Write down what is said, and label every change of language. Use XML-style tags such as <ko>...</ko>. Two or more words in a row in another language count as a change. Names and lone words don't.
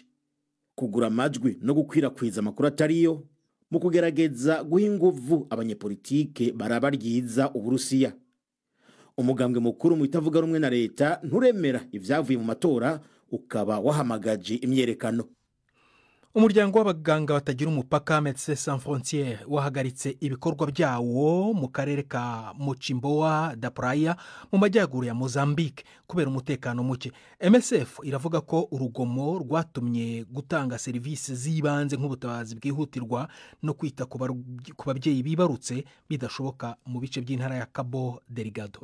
<rn>Kugura amajwi no gukwirakwiza amakuru atariyo mu kugerageza guha inguvu abanyepolitike baraba ryiza Uburusiya. Umugambwe mukuru mu itavuga rumwe na leta nturemera ivyavuye mu matora, ukaba wahamagaje imyerekano.</rn> <rw>Umuryango w'abaganga batagira umupaka Médecins Sans Frontières wahagaritse ibikorwa byawo mu karere ka Mochimboa da Praia mu majyaruguru ya Mozambique kubera umutekano muke. MSF iravuga ko urugomo rwatumye gutanga serivisi z'ibanze nk'ubutabazi bwihutirwa no kwita ku babyeyi bibarutse bidashoboka mu bice by'intara ya Cabo Delgado.</rw>